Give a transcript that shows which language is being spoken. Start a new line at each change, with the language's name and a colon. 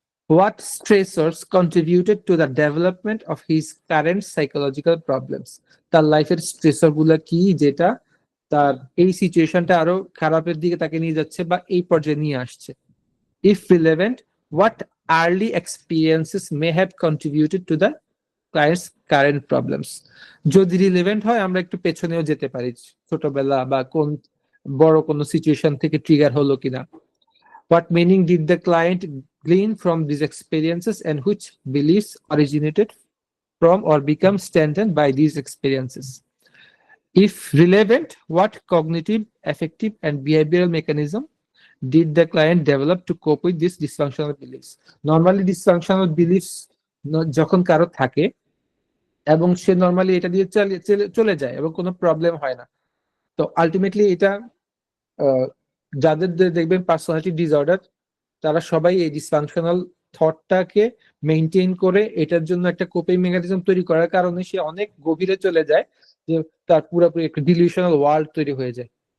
English: what stressors contributed to the development of his current psychological problems,
Bangla: তার লাইফের স্ট্রেসর গুলা কি যেটা তার এই সিচুয়েশনটা আরো খারাপের দিকে তাকে নিয়ে যাচ্ছে বা এই পর্যায়ে নিয়ে আসছে।
English: If relevant, what early experiences may have contributed to the clients current problems.
Bangla: যদি রিলেভেন্ট হয় আমরা একটু পেছনেও যেতে পারি, ছোটবেলা বা কোন বড় কোনো সিচুয়েশন থেকে ট্রিগার হলো কিনা।
English: What meaning did the client glean from these experiences and which beliefs originated from or become strengthened by these experiences? If relevant, what cognitive, affective, and behavioral mechanism did the client develop to cope with these dysfunctional beliefs?
Bangla: Normally, dysfunctional beliefs যখন কারো থাকে এবং সে normally এটা দিয়ে চলে যায় এবং কোনো প্রবলেম হয় না, তো আলটিমেটলি এটা যাদের দেখবেন পার্সোনালিটি ডিসঅর্ডার, তারা সবাই এই ডিসফাংশনাল থটটাকে মেনটেন করে এটার জন্য একটা কোপিং মেকানিজম তৈরি করার কারণে সে অনেক গভীরে চলে যায়, যে তার পুরোপুরি একটা ডিলিউশনাল ওয়ার্ল্ড তৈরি হয়ে যায়।